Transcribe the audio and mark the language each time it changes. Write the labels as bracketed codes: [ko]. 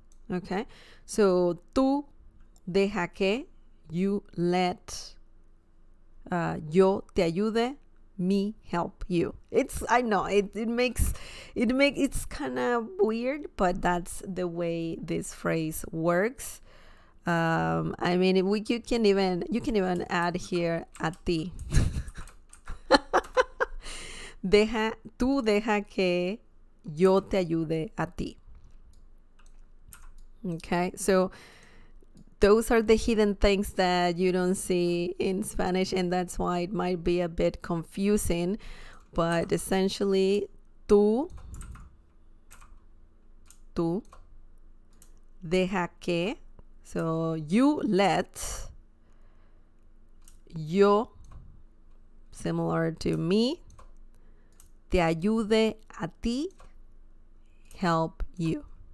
[en] Okay, so [es] tú deja que, [en] you let, [es] yo te ayude, [en] me help you. I know it's kind of weird, but that's the way this phrase works. I mean, you can even add here [es] a ti. Tú deja que yo te ayude a ti. [en] Okay, so those are the hidden things that you don't see in Spanish, and that's why it might be a bit confusing. But essentially, [es] tú deja que, [en] so you let, yo, similar to me, [es] te ayude a ti, [en] help you.